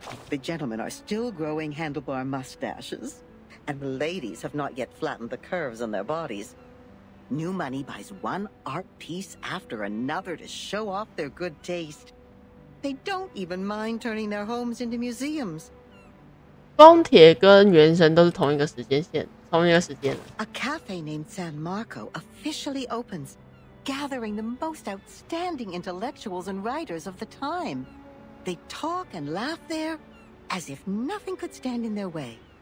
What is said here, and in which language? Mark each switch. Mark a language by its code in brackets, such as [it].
[en] The gentlemen are still growing handlebar mustaches, and the ladies have not yet flattened the curves on their bodies. New money buys one art piece after another to show off their good taste. They don't even mind turning their homes into museums. [zh] 光铁跟原神都是同一个时间线，同一个时间。 [en] A cafe named San Marco officially opens, gathering the most outstanding intellectuals and writers of the time. They talk and laugh there as if nothing could stand in their way.